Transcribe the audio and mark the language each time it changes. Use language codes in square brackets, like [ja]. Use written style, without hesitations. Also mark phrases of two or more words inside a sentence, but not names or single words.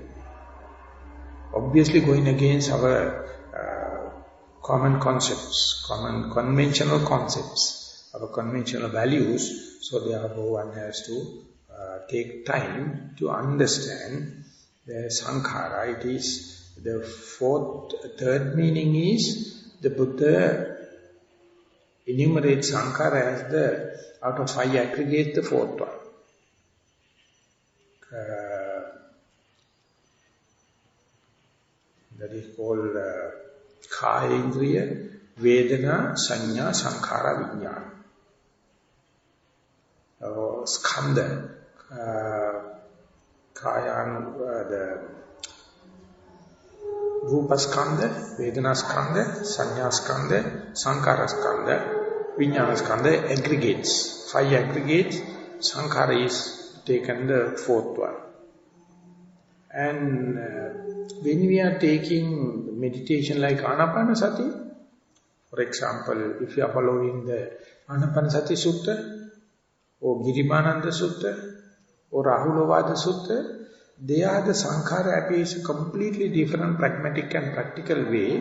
[en] Obviously going against our common concepts, common conventional concepts. our conventional values. So therefore one has to take time to understand the sankhara. It is the third meaning is the Buddha enumerates sankhara as the, out of 5 aggregates, the fourth one. That is called [pi] Kaya Indriya, Vedana, Sanya, Sankhara, Vijnana. Skandha, the Rupa Skandha, Vedana Skandha, Sanya Skandha, Sankhara Skandha, Vijnana Skandha, aggregates. [en] 5 aggregates, Sankhara is taken the fourth one. And when we are taking meditation like Anapanasati, for example, if you are following the Anapanasati Sutta, or Girimananda Sutta, or Rahulovada Sutta, they are the Sankhara appears a completely different pragmatic and practical way.